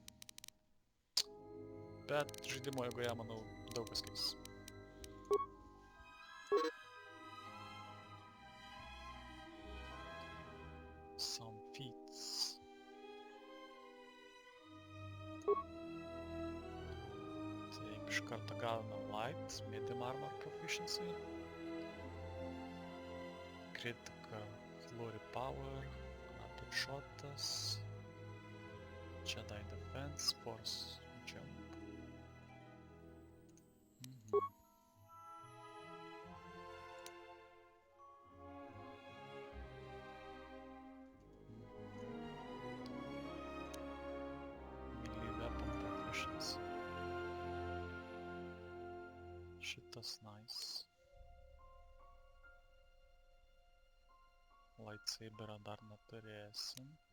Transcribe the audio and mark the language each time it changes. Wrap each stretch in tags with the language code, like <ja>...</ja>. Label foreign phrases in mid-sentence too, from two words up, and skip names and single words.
<lt>Bet žaidimo eigoje, manau, daug kas keis.</lt> <en>Some feats.</en> <lt>Taip, iš karto gavome</lt> <en>light, medium armor proficiency. Critical flurry power, rapid shotas. Jedi defense, force jump. Melee weapon proficiency.</en> <lt>Šitas nice. Lightsaberą dar neturėsim.</lt>